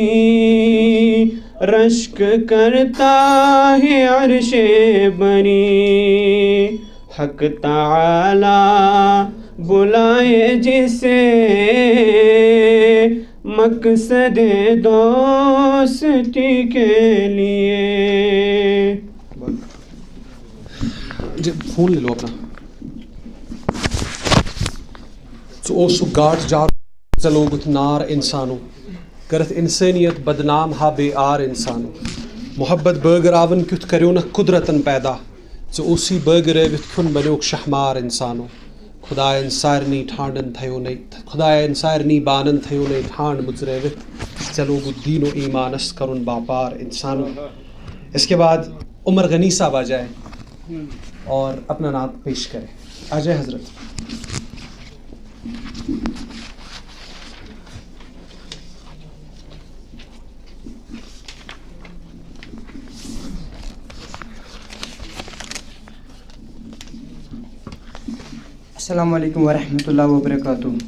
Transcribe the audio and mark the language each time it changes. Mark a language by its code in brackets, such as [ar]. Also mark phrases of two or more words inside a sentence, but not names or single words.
[ur] رشک کرتا ہے عرش بری، حق تعالی بلائے جسے مقصد دوستی کے لیے۔ فون لے لو اپنا۔ [ks] او سو گاٹ جار چلوگت نار انسانو، کرت انسانیت بدنام ہا بے آر انسانو، محبت بٲگراون کیُتھ کریو نہ قدرتن پیدا، ژٕ اوسی بٲگرٲوِتھ کھیوٚن بنیوکھ شہمار انسانو، خدایَن سارنٕے ٹھانڈن تھایونَے، خدایَن سارنٕے بانن تھایونَے ٹھانڈ مُژرٲوِتھ، ژےٚ لوگُت دیٖن و ایٖمانس کرُن باپار انسانو۔ [ur] اس کے بعد عمر غنی صاحب آ جائے اور اپنا نعت پیش کرے۔ آ جائے حضرت۔ [ar] السلام علیکم ورحمۃ اللہ وبرکاتہ۔